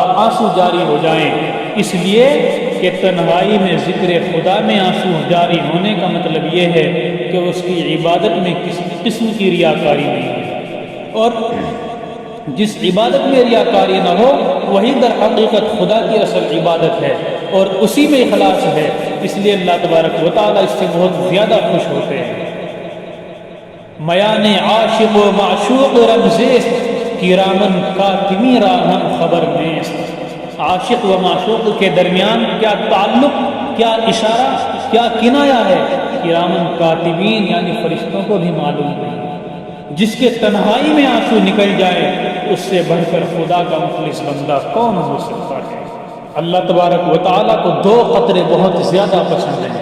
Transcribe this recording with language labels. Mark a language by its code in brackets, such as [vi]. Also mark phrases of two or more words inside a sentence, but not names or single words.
[ur] آنسو جاری ہو جائیں، اس لیے کہ تنہائی میں ذکر خدا میں آنسو جاری ہونے کا مطلب یہ ہے کہ اس کی عبادت میں کسی قسم کی ریاکاری نہیں ہے، اور جس عبادت میں ریاکاری نہ ہو وہی در حقیقت خدا کی اصل عبادت ہے اور اسی میں اخلاص ہے، اس لیے اللہ تبارک و تعالیٰ اس سے بہت زیادہ خوش ہوتے ہیں۔ [fa] میان عاشق و معشوق رمزیست، کرامن کاتمی راہن خبر نیست۔ [ur] عاشق و معشوق کے درمیان کیا تعلق، کیا اشارہ، کیا کنایہ ہے، کرامن کاتبین یعنی فرشتوں کو بھی معلوم نہیں۔ جس کے تنہائی میں آنسو نکل جائے اس سے بڑھ کر خدا کا مخلص بندہ کون ہو سکتا ہے۔ اللہ تبارک و تعالیٰ کو دو قطرے بہت زیادہ پسند ہیں۔